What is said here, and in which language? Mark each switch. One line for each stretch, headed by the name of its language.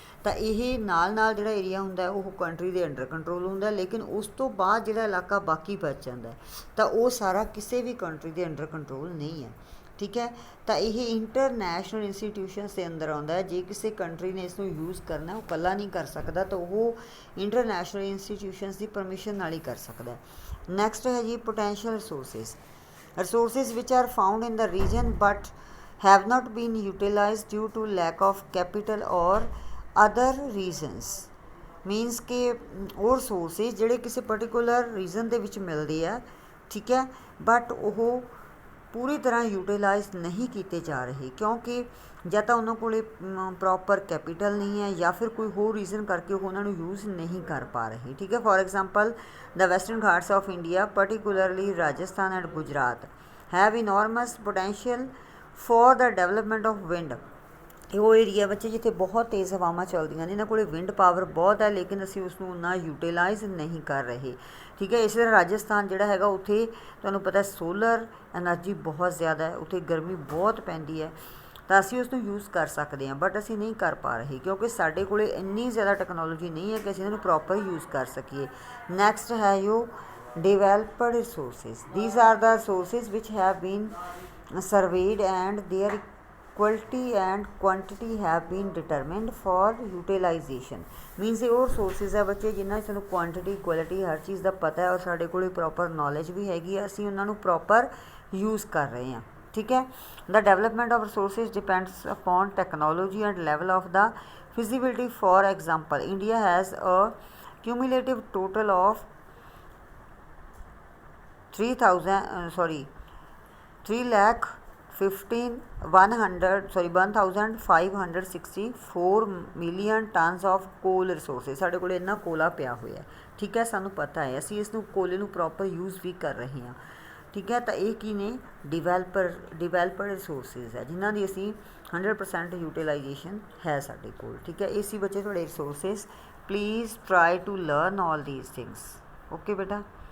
Punjabi: ਤਾਂ ਇਹ ਨਾਲ ਨਾਲ ਜਿਹੜਾ ਏਰੀਆ ਹੁੰਦਾ ਉਹ ਕੰਟਰੀ ਦੇ ਅੰਡਰ ਕੰਟਰੋਲ ਹੁੰਦਾ, ਲੇਕਿਨ ਉਸ ਤੋਂ ਬਾਅਦ ਜਿਹੜਾ ਇਲਾਕਾ ਬਾਕੀ ਬਚ ਜਾਂਦਾ ਤਾਂ ਉਹ ਸਾਰਾ ਕਿਸੇ ਵੀ ਕੰਟਰੀ ਦੇ ਅੰਡਰ ਕੰਟਰੋਲ ਨਹੀਂ ਹੈ, ਠੀਕ ਹੈ। ਤਾਂ ਇਹ ਇੰਟਰਨੈਸ਼ਨਲ ਇੰਸਟੀਟਿਊਸ਼ਨਸ ਦੇ ਅੰਦਰ ਆਉਂਦਾ ਹੈ। ਜੇ ਕਿਸੇ ਕੰਟਰੀ ਨੇ ਇਸ ਨੂੰ ਯੂਜ਼ ਕਰਨਾ, ਉਹ ਇਕੱਲਾ ਨਹੀਂ ਕਰ ਸਕਦਾ, ਤਾਂ ਉਹ ਇੰਟਰਨੈਸ਼ਨਲ ਇੰਸਟੀਟਿਊਸ਼ਨਸ ਦੀ ਪਰਮਿਸ਼ਨ ਨਾਲ ਹੀ ਕਰ ਸਕਦਾ।
English: Next ਹੈ ਜੀ potential resources. resources which are found in the region but have not been utilized due to lack of capital or other reasons।
Punjabi: Means ਕਿ ਉਹ ਰਿਸੋਰਸਿਸ ਜਿਹੜੇ ਕਿਸੇ ਪਰਟੀਕੂਲਰ ਰੀਜ਼ਨ ਦੇ ਵਿੱਚ ਮਿਲਦੇ ਆ, ਠੀਕ ਹੈ, ਬਟ ਉਹ ਪੂਰੀ ਤਰ੍ਹਾਂ ਯੂਟੀਲਾਈਜ਼ ਨਹੀਂ ਕੀਤੇ ਜਾ ਰਹੇ ਕਿਉਂਕਿ ਜਾਂ ਤਾਂ ਉਹਨਾਂ ਕੋਲ ਪ੍ਰੋਪਰ ਕੈਪੀਟਲ ਨਹੀਂ ਹੈ ਜਾਂ ਫਿਰ ਕੋਈ ਹੋਰ ਰੀਜ਼ਨ ਕਰਕੇ ਉਹ ਉਹਨਾਂ ਨੂੰ ਯੂਜ਼ ਨਹੀਂ ਕਰ ਪਾ ਰਹੇ, ਠੀਕ ਹੈ।
English: For example the western Ghats of India particularly Rajasthan and Gujarat have enormous potential for the development of wind।
Punjabi: ਇਹ ਉਹ ਏਰੀਆ ਬੱਚੇ ਜਿੱਥੇ ਬਹੁਤ ਤੇਜ਼ ਹਵਾਵਾਂ ਚੱਲਦੀਆਂ ਨੇ, ਇਹਨਾਂ ਕੋਲ ਵਿੰਡ ਪਾਵਰ ਬਹੁਤ ਹੈ ਲੇਕਿਨ ਅਸੀਂ ਉਸ ਨੂੰ ਉਨਾ ਯੂਟੀਲਾਈਜ਼ ਨਹੀਂ ਕਰ ਰਹੇ, ਠੀਕ ਹੈ। ਇਸ ਤਰ੍ਹਾਂ ਰਾਜਸਥਾਨ ਜਿਹੜਾ ਹੈਗਾ ਉੱਥੇ ਤੁਹਾਨੂੰ ਪਤਾ ਸੋਲਰ ਐਨਰਜੀ ਬਹੁਤ ਜ਼ਿਆਦਾ ਹੈ, ਉੱਥੇ ਗਰਮੀ ਬਹੁਤ ਪੈਂਦੀ ਹੈ, ਤਾਂ ਅਸੀਂ ਉਸ ਨੂੰ ਯੂਜ਼ ਕਰ ਸਕਦੇ ਹਾਂ, ਬਟ ਅਸੀਂ ਨਹੀਂ ਕਰ ਪਾ ਰਹੇ ਕਿਉਂਕਿ ਸਾਡੇ ਕੋਲ ਇੰਨੀ ਜ਼ਿਆਦਾ ਟੈਕਨੋਲੋਜੀ ਨਹੀਂ ਹੈ ਕਿ ਅਸੀਂ ਇਹਨਾਂ ਨੂੰ ਪ੍ਰੋਪਰ ਯੂਜ਼ ਕਰ ਸਕੀਏ। ਨੈਕਸਟ ਹੈ ਜੋ
English: developed resources. These are the resources which have been surveyed and their quality and quantity have been determined for utilization.
Punjabi: Means ਇਹ ਉਹ resources ਹੈ ਬੱਚੇ ਜਿਨ੍ਹਾਂ ਦੀ ਸਾਨੂੰ ਕੁਆਂਟਿਟੀ ਕੁਆਲਿਟੀ ਹਰ ਚੀਜ਼ ਦਾ ਪਤਾ ਹੈ ਔਰ ਸਾਡੇ ਕੋਲ ਪ੍ਰੋਪਰ ਨੌਲੇਜ ਵੀ ਹੈਗੀ ਹੈ, ਅਸੀਂ ਉਹਨਾਂ ਨੂੰ ਪ੍ਰੋਪਰ ਯੂਜ਼ ਕਰ ਰਹੇ ਹਾਂ। ਠੀਕ ਹੈ।
English: The development of resources depends upon technology and level of the feasibility. For example, India has a cumulative total of 1564 million tons of coal resources.
Punjabi: ਸਾਡੇ ਕੋਲ ਇੰਨਾ ਕੋਲਾ ਪਿਆ ਹੋਇਆ, ਠੀਕ ਹੈ, ਸਾਨੂੰ ਪਤਾ ਹੈ, ਅਸੀਂ ਇਸ ਨੂੰ ਕੋਲੇ ਨੂੰ ਪ੍ਰੋਪਰ ਯੂਜ਼ ਵੀ ਕਰ ਰਹੇ ਹਾਂ। ਠੀਕ ਹੈ। ਤਾਂ ਇਹ ਕੀ ਨੇ? ਡਿਵੈਲਪਡ ਰਿਸੋਰਸਿਸ ਹੈ ਜਿਨ੍ਹਾਂ ਦੀ ਅਸੀਂ 100% ਯੂਟੀਲਾਈਜੇਸ਼ਨ ਹੈ ਸਾਡੇ ਕੋਲ। ਠੀਕ ਹੈ। ਇਹ ਸੀ ਬੱਚੇ ਤੁਹਾਡੇ resources.
English: Please try to learn all these things. Okay ਬੇਟਾ।